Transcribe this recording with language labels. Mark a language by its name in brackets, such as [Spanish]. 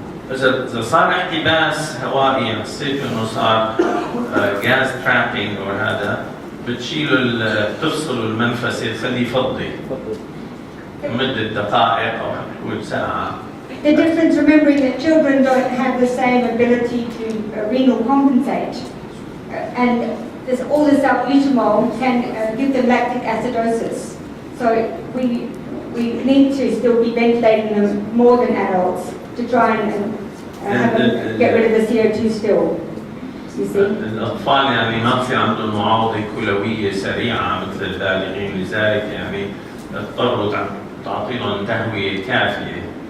[Arabic] إذا صار احتباس هوائي حسيت إنه صار جاز ترابينج أو هذا بتشيلوا تفصلوا المنفس تخليه يفضي مدة دقائق أو حتى ساعة. [English] The difference, remembering that children don't have the same ability to renal compensate, and all the salbutamol can give them lactic acidosis. So we need to still be ventilating them more than adults to try and get rid of the CO2 still. You see? [Arabic] الأطفال يعني ما بصير عندهم معاوضة كلوية سريعة مثل البالغين، لذلك يعني اضطروا تعطيهم تهوية كافية.